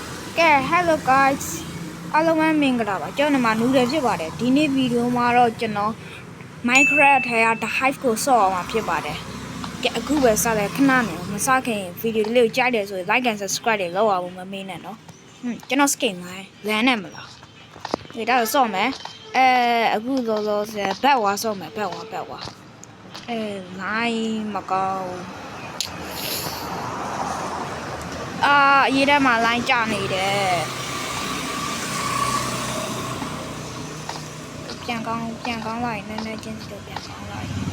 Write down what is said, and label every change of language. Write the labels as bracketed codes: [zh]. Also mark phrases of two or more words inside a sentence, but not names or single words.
[en] Hello guys [my] အားလုံးပဲမင်္ဂလာပါကျွန်တော်နူတယ်ဖြစ်ပါတယ်ဒီနေ့ဗီဒီယိုမှာတော့ကျွန်တော် Minecraft ထဲက The Hive ကိုဆော့အောင်မှာဖြစ်ပါတယ်ကဲအခုပဲစတယ်ခဏနေမစခင်ဗီဒီယိုလေးကိုကြိုက်တယ်ဆိုရင် [en] like and subscribe [my] တွေလုပ်အောင်မမေးနဲ့နော်ကျွန်တော် skin ငိုင်းလမ်းနဲ့မလားဒီတော့ဆော့မယ်အခုလောလောဆယ်ဘက်ဝါဆော့မယ်ဘက်ဝါ 9မကောင်းရေးထဲမှာ line ကျနေတယ်ပြန်ကောင်းလိုက်နည်းနည်းချင်းစီတော့ပြန်ကောင်းလိုက်